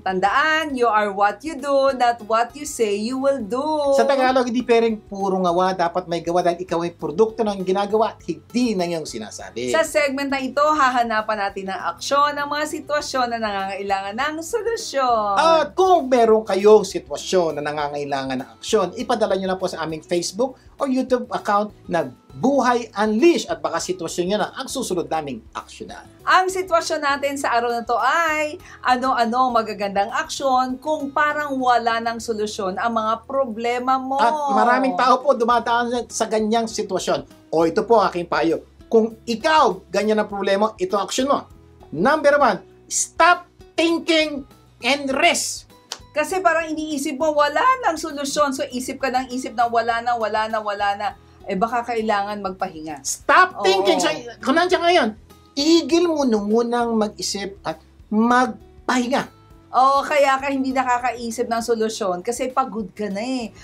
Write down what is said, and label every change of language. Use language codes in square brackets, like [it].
[tl] Tandaan, [en] you are what you do, not what you say you will do. [tl] Sa Tagalog, hindi pwedeng puro ngawa, dapat may gawa dahil ikaw ay produkto ng ginagawa at hindi na iyong sinasabi. Sa segment na ito, hahanapan natin ng aksyon ng mga sitwasyon na nangangailangan ng solusyon. At kung meron kayong sitwasyon na nangangailangan ng aksyon, ipadala nyo na po sa aming Facebook o YouTube account na Buhay Unleashed at baka sitwasyon nyo na ang susunod naming aksyonan. Ang sitwasyon natin sa araw na to ay ano-ano magagandang aksyon kung parang wala ng solusyon ang mga problema mo. At maraming tao po dumadaan sa ganyang sitwasyon. O ito po aking payo. Kung ikaw ganyan ang problema, ito ang aksyon mo. [en] Number 1, stop thinking and rest. [tl] Kasi parang iniisip mo, wala nang solusyon. So isip ka ng isip na wala na. Eh baka kailangan magpahinga. [en] Stop thinking. [tl] So, kung nandiyan ngayon, igil mo munang mag-isip at magpahinga. Kaya ka hindi nakakaisip ng solusyon kasi pagod ka na eh.